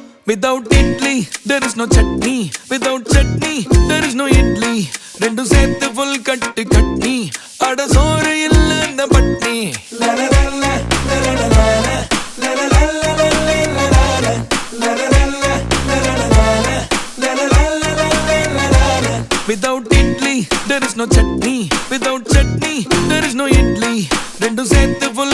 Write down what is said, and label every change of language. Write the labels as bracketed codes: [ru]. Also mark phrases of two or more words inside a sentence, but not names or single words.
[en] Without idli, there is no chutney. Without chutney, there is no idli. [ta] ரெண்டு சேத்து full கட்டி கட்னி. அட சோறு இல்லனா பட்னி. La la la la la la la la la la la la la la la la. [en] Without idli, there is no chutney. Without chutney, there is no idli. [ta] ரெண்டு சேத்து